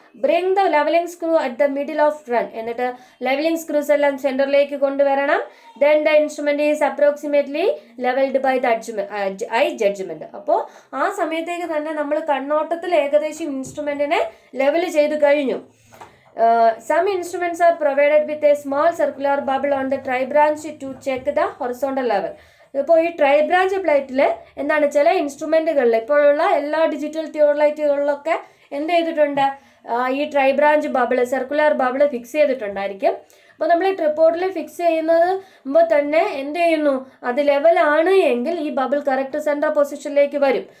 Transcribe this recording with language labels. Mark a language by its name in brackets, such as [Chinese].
[English] Bring the levelling screw at the middle of run. [Malayalam] എന്നിട്ട് levelling screws എല്ലാം സെന്ററിലേക്ക് കൊണ്ടുവരണം. [English] Then the instrument is approximately levelled by the eye judgement. [Malayalam] അപ്പോൾ ആ സമയത്തേക്ക് തന്നെ നമ്മൾ കണ്ണോട്ടത്തിൽ ഏകദേശം ഇൻസ്ട്രുമെന്റിനെ ലെവൽ ചെയ്ത് കഴിഞ്ഞു. [English] Some instruments are provided with a small circular bubble on the tri-branch to check the horizontal level. [Malayalam] ഇപ്പോൾ ഈ ട്രൈ ബ്രാഞ്ച് പ്ലേറ്റിൽ എന്താണ്, ചില ഇൻസ്ട്രുമെന്റുകളിൽ ഇപ്പോഴുള്ള എല്ലാ ഡിജിറ്റൽ തിയോഡലൈറ്റുകളിലൊക്കെ എന്ത് ചെയ്തിട്ടുണ്ട്, ഈ try branch bubble, circular bubble fix ചെയ്തിട്ടുണ്ടായിരിക്കും. അപ്പോൾ നമ്മൾ ഈ ട്രിപ്പോഡിൽ ഫിക്സ് ചെയ്യുന്നത് മുമ്പ് തന്നെ എന്ത് ചെയ്യുന്നു, അത് ലെവലാണ് എങ്കിൽ ഈ ബബിൾ കറക്റ്റ് സെൻട്രൽ പൊസിഷനിലേക്ക് വരും.